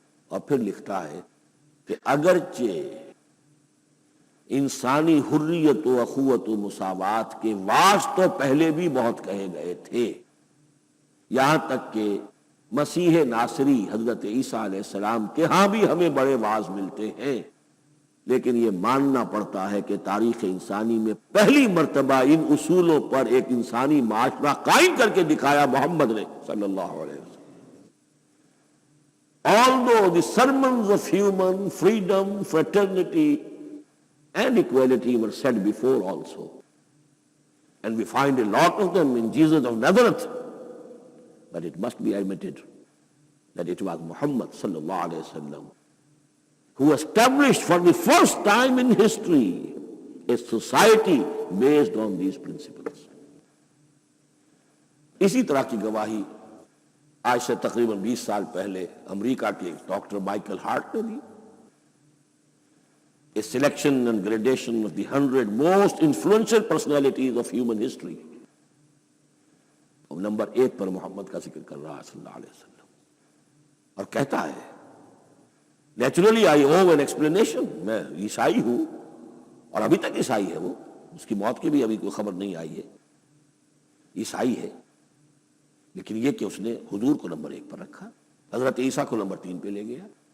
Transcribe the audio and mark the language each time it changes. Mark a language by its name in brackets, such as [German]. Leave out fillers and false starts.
[Urdu] اور پھر لکھتا ہے کہ اگرچہ انسانی حریت و اخوت و مساوات کے واعظ تو پہلے بھی بہت کہے گئے تھے، یہاں تک کہ مسیح ناصری حضرت عیسیٰ علیہ السلام کے ہاں بھی ہمیں بڑے واعظ ملتے ہیں، لیکن یہ ماننا پڑتا ہے کہ تاریخ انسانی میں پہلی مرتبہ ان اصولوں پر ایک انسانی معاشرہ قائم کر کے دکھایا محمد نے صلی اللہ علیہ وسلم. [English] Although the sermons of human freedom, fraternity and equality were said before also, and we find a lot of them in Jesus of Nazareth, but it must be admitted that it was Muhammad sallallahu alayhi wa sallam who established for the first time in history a society based on these principles. [Urdu] اسی طرح کی گواہی آج سے تقریباً 20 سال پہلے امریکہ کے ڈاکٹر مائیکل ہارٹ نے دی. [English] A selection and gradation of the 100 most influential personalities of human history. [Urdu] اور نمبر 1 پر محمد کا ذکر کر رہا ہے صلی اللہ علیہ وسلم، اور کہتا ہے [English] naturally I owe an explanation, [Urdu] میں عیسائی ہوں اور ابھی تک عیسائی ہے، وہ اس کی موت کی بھی ابھی کوئی خبر نہیں آئی ہے، عیسائی ہے، لیکن یہ کہ اس نے حضور کو نمبر 1 پر رکھا، حضرت عیسیٰ کو نمبر 3 پہ لے گیا.